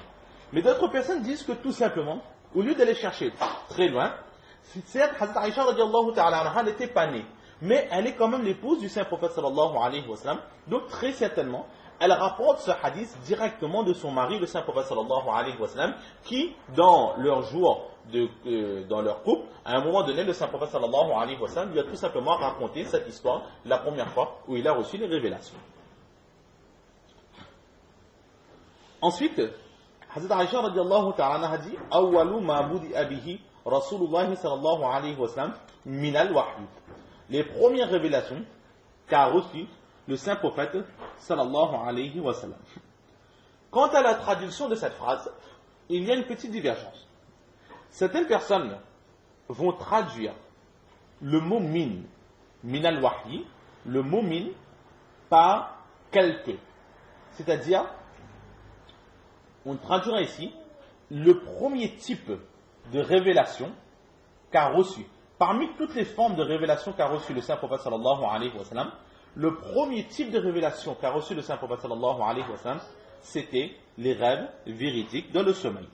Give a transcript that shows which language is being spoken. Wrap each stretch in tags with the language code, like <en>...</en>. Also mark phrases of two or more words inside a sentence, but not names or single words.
<fr>Mais d'autres personnes disent que tout simplement, au lieu d'aller chercher très loin, certes, Hazrat Aïcha</fr> <ar>رضي الله تعالى عنها</ar> <fr>n'était pas née, mais elle est quand même l'épouse du Saint-Prophète</fr> <ar>صلى الله عليه وسلم,</ar> <fr>donc très certainement, elle rapporte ce hadith directement de son mari, le Saint-Prophète</fr> <ar>صلى الله عليه وسلم,</ar> <fr>qui, dans leur jour, dans leur couple, à un moment donné, le Saint-Prophète</fr> <ar>صلى الله عليه وسلم</ar> <fr>lui a tout simplement raconté cette histoire la première fois où il a reçu les révélations. Ensuite, Hazrat Aïcha</fr> <ar>رضي الله تعالى عنها</ar> <fr>dit «</fr> <ar>أول ما بدئ به رسول الله صلى الله عليه وسلم من الوحي</ar> <fr>» Les premières révélations qu'a reçues le Saint-Prophète</fr> <ar>صلى الله عليه وسلم.</ar> <fr>Quant à la traduction de cette phrase, il y a une petite divergence. Certaines personnes vont traduire le mot</fr> <ar>من الوحي,</ar> <fr>le mot min, par quelque. C'est-à-dire, on traduira ici le premier type de révélation qu'a reçu. Parmi toutes les formes de révélation qu'a reçu le Saint-Prophète</fr> <ar>صلى الله عليه وسلم,</ar> <fr>le premier type de révélation qu'a reçu le Saint-Prophète</fr> <ar>صلى الله عليه وسلم,</ar> <fr>c'était les rêves véridiques dans le sommeil.</fr>